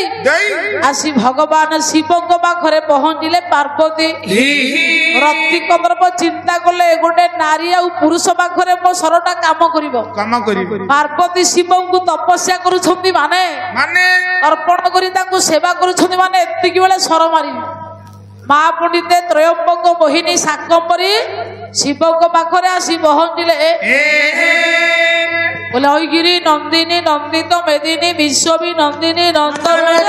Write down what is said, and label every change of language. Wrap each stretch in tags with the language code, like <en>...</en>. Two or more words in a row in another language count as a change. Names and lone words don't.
<or>ଆସି ଭଗବାନ ଶିବଙ୍କ ପାଖରେ ପହଞ୍ଚିଲେ ପାର୍ବତୀ ରତି କନ୍ଦର୍ପ ଚିନ୍ତା କଲେ ଗୋଟେ ନାରୀ ଆଉ ପୁରୁଷ ପାଖରେ ମୋ ସରଟା କାମ କରିବ ପାର୍ବତୀ ଶିବଙ୍କୁ ତପସ୍ୟା କରୁଛନ୍ତି ମାନେ ଅର୍ପଣ କରି ତାଙ୍କୁ ସେବା କରୁଛନ୍ତି ମାନେ ଏତିକି ବେଳେ ସର ମାରିବେ ମା ପଣ୍ଡିତେ ତ୍ରୟମ୍ବକ ମୋହିନୀ ଶାକମ୍ଭରୀ ଶିବଙ୍କ ପାଖରେ ଆସି ପହଞ୍ଚିଲେ</or> <sa>बोले ऐगिरी नंदिनी नंदित मेदिनी विश्ववी नंदिनी नंदन</sa>